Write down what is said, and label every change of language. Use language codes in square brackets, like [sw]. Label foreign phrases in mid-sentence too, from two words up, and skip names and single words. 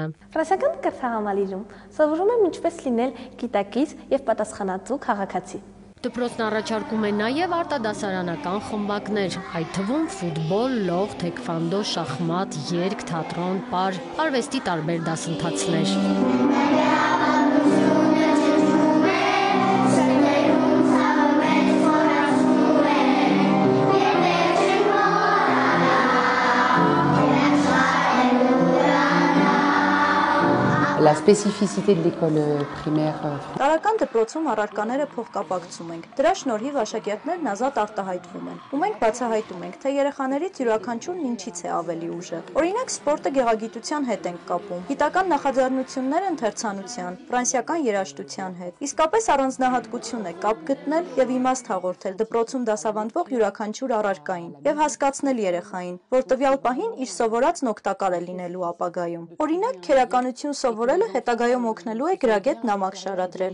[hy] Ֆրանսիական կրթահամալիրում սովորում եմ ինչպես լինել գիտակից և պատասխանատու քաղաքացի։ Դպրոցն առաջարկում է նաև արտադասարանական խմբակներ, այդ թվում ֆուտբոլ, լող, թեքվանդո, շախմատ, երգ, թատրոն, պար, արվեստի տարբեր դասընթացներ։ [fr] La spécificité de l'école primaire. [hy] Տարրական դպրոցում առարկաները փոխկապակցում ենք։ Դրա շնորհիվ աշակերտներն ազատ արտահայտվում են։ Ու մենք բացահայտում ենք, թե երեխաներից յուրաքանչյուրն ինչից է ավելի ուժը։ Օրինակ, սպորտը գեղագիտության հետ ենք կապում, գիտական նախաձեռնությունները ընթերցանության, ֆրանսիական երաժշտության հետ։ Իսկապես առանձնահատկություն է կապ գտնել եւ իմաստ հաղորդել դպրոցում դասավանդվող յուրաքանչյուր առարկային եւ հասկացնել երեխային, որ տվյալ պահին իր սովորածն օգտակար է լինելու ապագայում։ Օրինակ, քերականություն սովորելը հետագայում օգնելու է գրագետ նամակ շարադրել։